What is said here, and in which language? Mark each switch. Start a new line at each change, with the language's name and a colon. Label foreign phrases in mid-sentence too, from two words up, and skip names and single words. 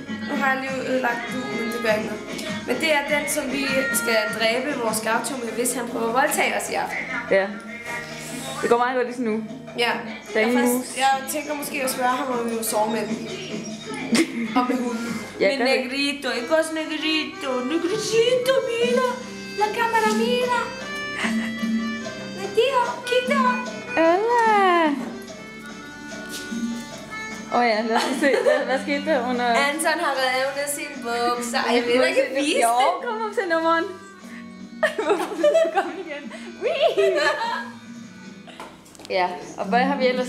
Danish: Nu har jeg lige ødelagt duen, men det gør ikke noget. Men det er den, som vi skal dræbe vores gaucho med, hvis han prøver at voldtage os i aften. Ja. Det går meget godt lige nu. Ja. Jeg tænker måske at spørge ham, om vi vil sove med den. Og med hunden. Ja, med Negrito, ikke også Negrito?
Spanish: Negrito, mira. La cámara, mira. Negrito,
Danish: kig der. Hola. Ja, lad os se. Hvad skete der under... Anton har revet sine bukser. Jeg vil ikke vise det. Jo, kom op til nummeren. Kom igen. Ja, og hvad har vi ellers...